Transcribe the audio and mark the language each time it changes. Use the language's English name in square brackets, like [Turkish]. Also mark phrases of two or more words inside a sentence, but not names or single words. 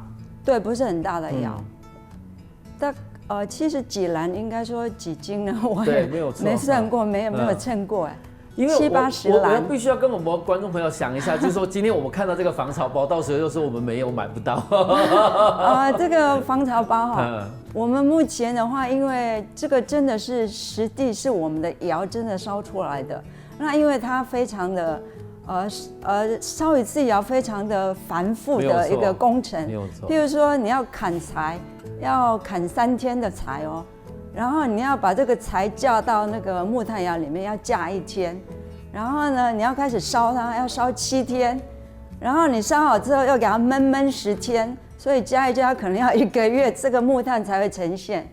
[Chinese] 對，不是很大的窯。70幾籃應該說幾斤呢？我也沒算過，沒有稱過哎。因為 70-80籃，我必須要跟我們觀眾朋友講一下，就是說今天我們看到這個防潮包，到時候又說我們沒有買不到。這個防潮包哈，我們目前的話，因為這個真的是實地是我們的窯真的燒出來的，那因為它非常的燒一次窯非常的繁複的一個工程，譬如說你要砍柴，要砍3天的柴哦，然後你要把這個柴架到那個木炭窯裡面要架1天，然後呢你要開始燒它要燒7天，然後你燒好之後要給它燜10天， 所以加一加可能要1个月，这个木炭才会呈现。